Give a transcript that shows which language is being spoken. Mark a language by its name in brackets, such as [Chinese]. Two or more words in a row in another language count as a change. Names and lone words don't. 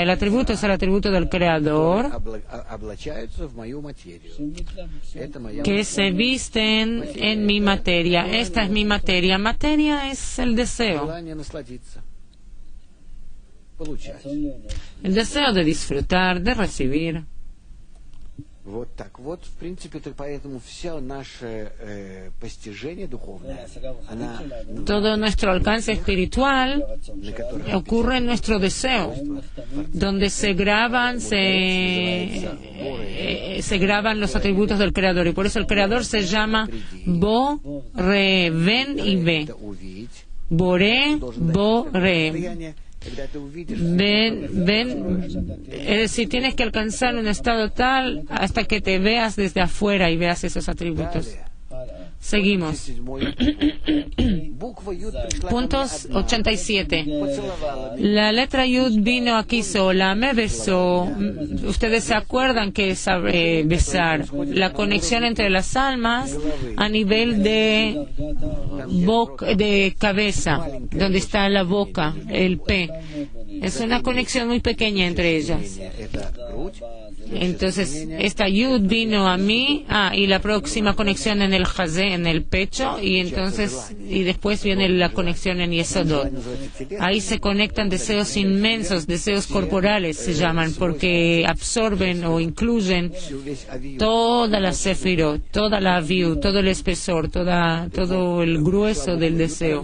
[Spanish] El atributo es el atributo del Creador, que se visten en mi materia. Esta es mi materia. Materia es el deseo. El deseo de disfrutar, de recibir. [Russian] В принципе, поэтому все наше постижение духовное, [Spanish] todo nuestro alcance espiritual ocurre en nuestro deseo, donde se graban los atributos del Creador, y por eso el Creador se llama Bo, Re, Ven y Ve. Boré, [Russian] должен дать Boré. состояние, когда ты увидишь [Spanish] Es decir, tienes que alcanzar un estado tal hasta que te veas desde afuera y veas esos atributos. Seguimos. [Russian] Буква Юд пришла ко мне [Spanish] Puntos [Russian] одна, 87. поцеловала меня. [Spanish] La letra Yud vino aquí sola, me besó. Ustedes se acuerdan que es besar. La conexión entre las almas a nivel de cabeza, donde está la boca, el P. Es una conexión muy pequeña entre ellas. [Russian] Это грудь. [Spanish] Entonces, esta Yud vino a mí, y la próxima conexión en el Hazé, en el pecho, y después viene la conexión en Yesodot. Ahí se conectan deseos inmensos, deseos corporales se llaman, porque absorben o incluyen toda la Sefirot, toda la Aviut, todo el espesor, todo el grueso del deseo.